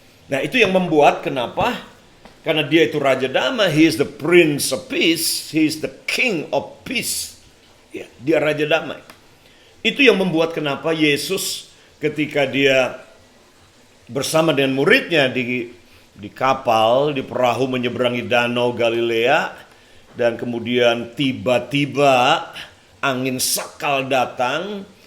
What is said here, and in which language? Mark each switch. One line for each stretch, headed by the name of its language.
Indonesian: Nah itu yang membuat kenapa? Karena dia itu Raja Damai,
English: He is the Prince of Peace,
Indonesian: He is the King of Peace. Ya, dia Raja Damai. Itu yang membuat kenapa Yesus ketika dia bersama dengan muridnya di kapal, di perahu menyeberangi danau Galilea, dan kemudian tiba-tiba angin sakal datang,